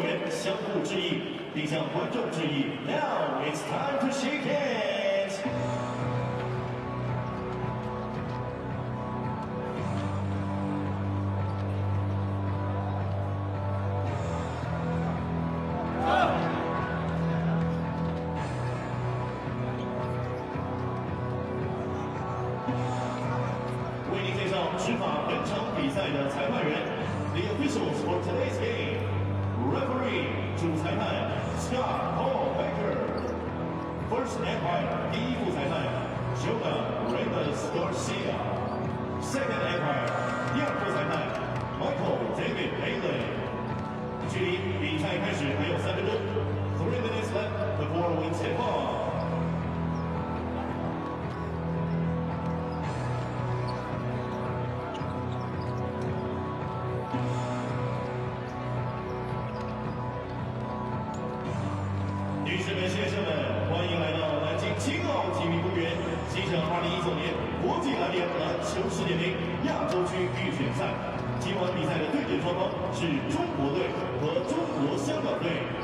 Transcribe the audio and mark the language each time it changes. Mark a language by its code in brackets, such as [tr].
[zh] 相互致意，并向观众致意。 [en] Now it's time to shake hands. [zh] 为您介绍执法本场比赛的裁判员 ， [en] The officials for today's game.Referee [zh] 主裁判 Scott Paul Baker，First Empire 第一副裁判 Jonah Reyes Garcia。 [en] Second umpire， [zh] 第二副裁判 [en] Michael David Haley。 [zh] 距离比赛开始还有3分钟， [en] 3 minutes left before we tip off。 [zh] 女士们、先生们，欢迎来到南京青奥体育公园，欣赏2019年国际篮联篮球世界杯亚洲区预选赛。今晚比赛的对阵双方是中国队和中国香港队。